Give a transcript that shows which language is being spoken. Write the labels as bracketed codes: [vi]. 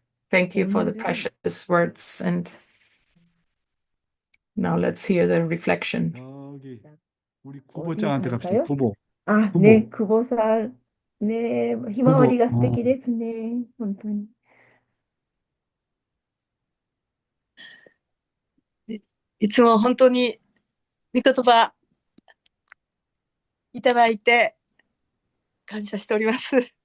[en] Thank you for the precious words. And now let's hear the reflection. [ko] 여기 우리 구보장한테 갑시다. 구보. あ、 [ja] 久保ね、久保さん。ね、ひまわりが素敵ですね。本当に。いつも本当に御言葉いただいて感謝しております。